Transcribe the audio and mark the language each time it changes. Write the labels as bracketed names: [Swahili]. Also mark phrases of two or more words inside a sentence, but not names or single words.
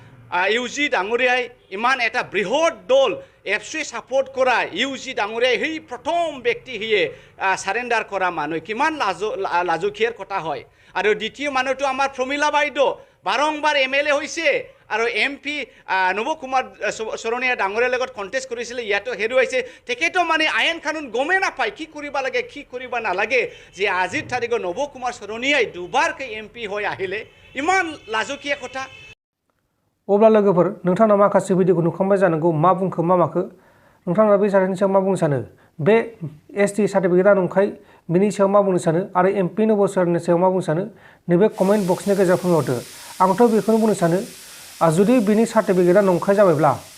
[Assamese] UG ডাঙৰীয়াই ইমান এটা বৃহৎ দল এপছুৱে ছাপোৰ্ট কৰা UG ডাঙৰীয়াই সেই প্ৰথম ব্যক্তি হিয়ে সাৰেণ্ডাৰ কৰা মানুহ কিমান লাজুকীয়াৰ কথা হয় আৰু দ্বিতীয় মানুহটো আমাৰ প্ৰমিলা বাইদেউ বাৰংবাৰ MLA হৈছে আৰু MP নৱ কুমাৰ চৰণীয়া ডাঙৰীয়াৰ লগত কণ্টেষ্ট কৰিছিলে ইয়াতো হেৰুৱাইছে তেখেতো মানে আইন কানুন গমে নাপায় কি কৰিব লাগে কি কৰিব নালাগে যে আজিৰ তাৰিখত নৱ কুমাৰ চৰণীয়াই দুবাৰকৈ MP হৈ আহিলে ইমান লাজুকীয়া কথা [Bodo] अब्ला लोगोफोर नोंथांना माखासे भिडिअखौ नुखांबाय जानांगौ मा बुंखो मा माखो नोंथांना बे जाथायनि सायाव मा बुंनो सानो बे ST सार्टिफिकेटआ नंखाय बिनि सायाव मा बुंनो सानो आरो MP नब सरनि सायाव मा बुंनो सानो नैबे कमेन्ट बक्सनि गेजेराव फोरमायहरदो आंथ' बेखौनो बुंनो सानो जुदि बिनि सार्टिफिकेटआ नंखाय जाबायब्ला